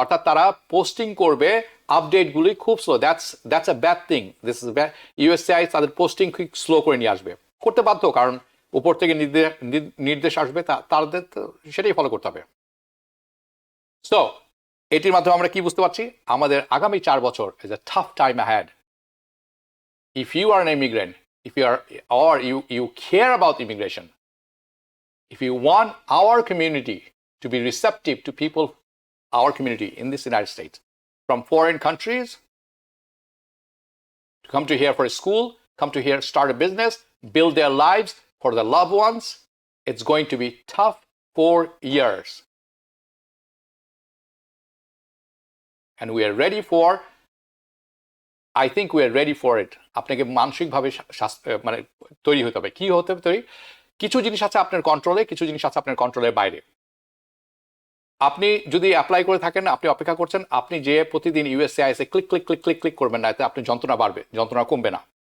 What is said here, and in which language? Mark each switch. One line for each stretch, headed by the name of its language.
Bangla: অর্থাৎ তারা পোস্টিং করবে আপডেটগুলি খুব slow.
English: That's a bad thing. This is bad.
Bangla: USCIS তাদের পোস্টিং খুব স্লো করে নিয়ে আসবে, করতে বাধ্য, কারণ উপর থেকে নির্দেশ আসবে, তাদের সেটাই ফলো করতে হবে। সো এটির মাধ্যমে আমরা কি বুঝতে পারছি? আমাদের আগামী 4 বছর
English: Is a tough time ahead. If you are an immigrant, if you are, or you care about immigration, if you want our community to be receptive to people, our community in this United States, from foreign countries, to come to here for a school, come to here, start a business, build their lives for their loved ones, it's going to be tough 4 years. And we are ready for, I think we are ready for it.
Bangla: আপনাকে মানসিকভাবে মানে তৈরি হতে হবে। কি হতে হবে তৈরি? কিছু জিনিস আছে আপনার কন্ট্রোলে, কিছু জিনিস আছে আপনার কন্ট্রোলের বাইরে। আপনি যদি অ্যাপ্লাই করে থাকেন, আপনি অপেক্ষা করছেন, আপনি যে প্রতিদিন USCIS click click click click click করবেন না, এতে আপনার যন্ত্রণা বাড়বে, যন্ত্রণা কমবে না।